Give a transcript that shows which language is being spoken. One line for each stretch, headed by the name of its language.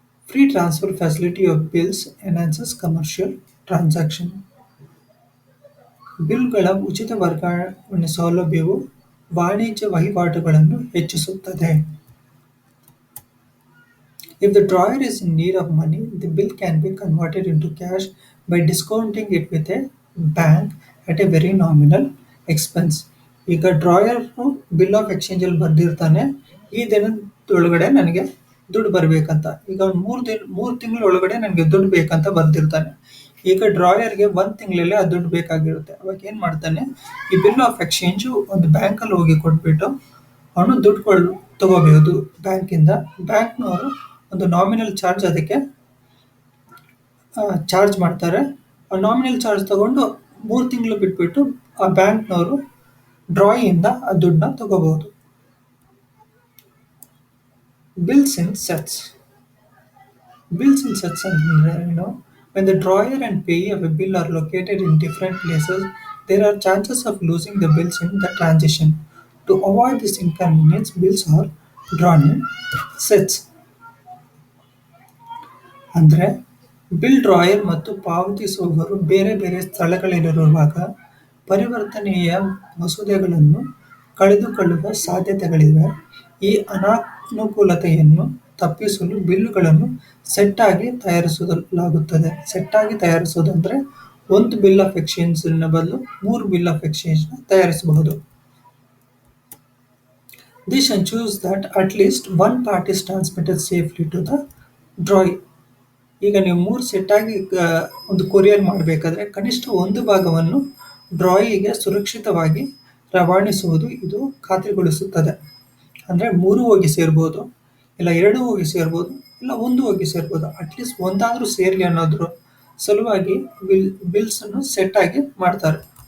English: Free transfer facility of bills enhances commercial transaction.
Kannada: ಬಿಲ್ಗಳ ಉಚಿತ ವರ್ಗಾವಣೆ ಸೌಲಭ್ಯವು ವಾಣಿಜ್ಯ ವಹಿವಾಟುಗಳನ್ನು ಹೆಚ್ಚಿಸುತ್ತದೆ.
English: If the drawer is in need of money, the bill can be converted into cash by discounting it with a bank at a very nominal expense.
Kannada: ಈಗ ಡ್ರಾಯರು bill of ಎಕ್ಸ್ಚೇಂಜಲ್ಲಿ ಬರೆದಿರ್ತಾನೆ, ಈ ದಿನದೊಳಗಡೆ ನನಗೆ ದುಡ್ಡು ಬರಬೇಕಂತ. ಈಗ ಅವ್ನು 3 ತಿಂಗಳ ಒಳಗಡೆ ನನಗೆ ದುಡ್ಡು ಬೇಕಂತ ಬರೆದಿರ್ತಾನೆ. ಈಗ ಡ್ರಾಯರ್ಗೆ 1 ತಿಂಗಳಲ್ಲಿ ಆ ದುಡ್ಡು ಬೇಕಾಗಿರುತ್ತೆ. ಅವಾಗ ಏನು ಮಾಡ್ತಾನೆ, ಈ ಬಿಲ್ ಆಫ್ ಎಕ್ಸ್ಚೇಂಜು ಒಂದು ಬ್ಯಾಂಕಲ್ಲಿ ಹೋಗಿ ಕೊಟ್ಬಿಟ್ಟು ಅವನು ದುಡ್ಡು ತಗೋಬಹುದು ಬ್ಯಾಂಕಿಂದ. ಬ್ಯಾಂಕ್ನವರು ಒಂದು ನಾಮಿನಲ್ ಚಾರ್ಜ್ ಅದಕ್ಕೆ ಚಾರ್ಜ್ ಮಾಡ್ತಾರೆ. ಆ ನಾಮಿನಲ್ ಚಾರ್ಜ್ ತಗೊಂಡು 3 ತಿಂಗಳು ಬಿಟ್ಬಿಟ್ಟು ಆ ಬ್ಯಾಂಕ್ನವರು ಡ್ರಾಯಿಂದ ಆ ದುಡ್ಡನ್ನ ತಗೋಬಹುದು.
English: Bills in sets. Bills in such scenario, when the drawer and payee of a bill are located in different places, there are chances of losing the bills in the transition. To avoid this inconvenience, bills are drawn in sets.
Kannada: ಅಂದ್ರೆ bill drawer ಮತ್ತು ಪಾವತಿಸುವವರು ಬೇರೆ ಬೇರೆ ಸ್ಥಳಗಳಲ್ಲಿರುವಾಗ ಪರಿವರ್ತನೆಯ ಮಸೂದೆಗಳನ್ನು ಕಳೆದುಕೊಳ್ಳುವ ಸಾಧ್ಯತೆಗಳಿವೆ. ಈ ಅನಾನುಕೂಲತೆಯನ್ನು ತಪ್ಪಿಸಲು ಬಿಲ್ಲುಗಳನ್ನು ಸೆಟ್ ಆಗಿ ತಯಾರಿಸಲಾಗುತ್ತದೆ. ಸೆಟ್ ಆಗಿ ತಯಾರಿಸುವುದಂದ್ರೆ ಒಂದು ಬಿಲ್ ಆಫ್ ಎಕ್ಸ್ಚೇಂಜ್ ಬದಲು ಮೂರು ಬಿಲ್ ಆಫ್ ಎಕ್ಸ್ಚೇಂಜ್ ತಯಾರಿಸಬಹುದು.
English: This ensures that at least one part is transmitted safely to the drawee.
Kannada: ಈಗ ನೀವು 3 ಸೆಟ್ ಆಗಿ ಒಂದು ಕೊರಿಯರ್ ಮಾಡಬೇಕಾದ್ರೆ ಕನಿಷ್ಠ ಒಂದು ಭಾಗವನ್ನು ಡ್ರಾಯಿಗೆ ಸುರಕ್ಷಿತವಾಗಿ ರವಾನಿಸುವುದು ಇದು ಖಾತ್ರಿಗೊಳಿಸುತ್ತದೆ. ಅಂದರೆ 3 ಹೋಗಿ ಸೇರ್ಬೋದು, ಇಲ್ಲ 2 ಹೋಗಿ ಸೇರ್ಬೋದು, ಇಲ್ಲ 1 ಹೋಗಿ ಸೇರ್ಬೋದು. ಅಟ್ಲೀಸ್ಟ್ ಒಂದಾದರೂ ಸೇರಲಿ ಅನ್ನೋದ್ರ ಸಲುವಾಗಿ ಬಿಲ್ಸನ್ನು ಸೆಟ್ ಆಗಿ ಮಾಡ್ತಾರೆ.